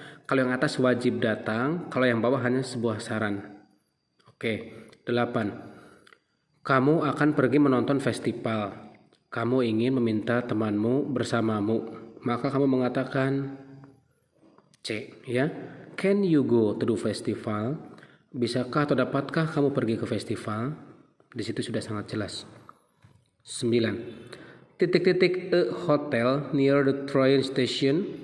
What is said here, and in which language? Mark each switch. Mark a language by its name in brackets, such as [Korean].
[Indonesian] Kalau yang atas wajib datang, kalau yang bawah hanya sebuah saran. Oke, 8. Kamu akan pergi menonton festival. Kamu ingin meminta temanmu bersamamu. Maka kamu mengatakan C ya. [English] Can you go to the festival? [Indonesian] Bisakah atau dapatkah kamu pergi ke festival? Di situ sudah sangat jelas. 9. Titik-titik [English] a hotel near the train station.